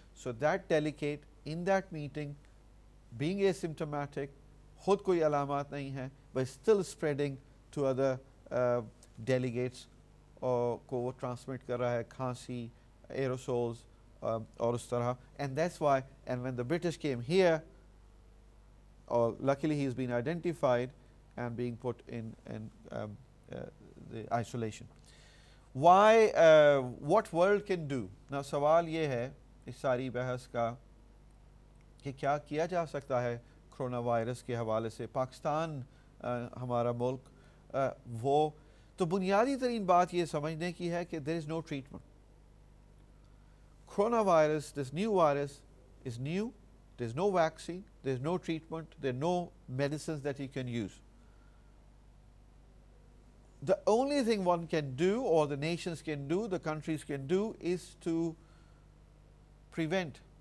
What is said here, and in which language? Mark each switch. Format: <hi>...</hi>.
<en>So that delegate in that meeting, being asymptomatic,</en> <ur>خود کوئی علامات نہیں ہے,</ur> <en>but still spreading to other delegates,</en> <ur>کو وہ ٹرانسمٹ کر رہا ہے,</ur> <en>کھانسی, aerosols,</en> <ur>اور اس طرح.</ur> <en>And that's why, and when the British came here, luckily he's been identified and being put in the isolation. Why, what world can do?</en> <ur>Now سوال یہ ہے اس ساری بحث کا کہ کیا کیا جا سکتا ہے کرونا وائرس کے حوالے سے. پاکستان ہمارا ملک, وہ تو بنیادی ترین بات یہ سمجھنے کی ہے کہ</ur> <en>there is no treatment. Corona virus, this new virus is new, there's no vaccine, there's no treatment, there are no medicines that you can use. The only thing one can do, or the nations can do, the countries can do, is to prevent</en>